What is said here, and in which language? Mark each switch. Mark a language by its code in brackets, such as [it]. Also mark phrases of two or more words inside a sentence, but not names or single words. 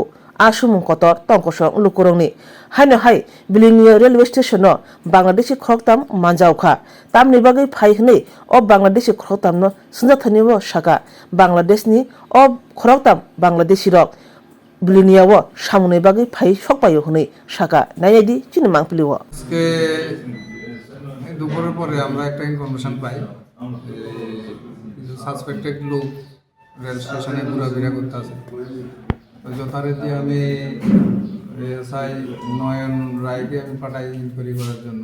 [trp] Asumung kotor tongkosong lukurongni haino hai bilingi railway station no Bangladeshi khoktam manjauka tam ni bagai phai hne o Bangladeshi khoktam no sunjathani wo shaka Bangladesh ni o khoktam Bangladeshi rok bilingi wo samune bagai phai sokpayo hne shaka naidi চিনমাং প্লিও [bn] আজকে দুপুরের পরে আমরা একটা ইনফরমেশন পাই কিছু সাসপেক্টেড লোক রেল স্টেশনে ঘোরাফেরা করতেছে। যথারীতি আমি এসআই নয়ন রায়কে আমি পাঠাই ইনকোয়ারি করার জন্য।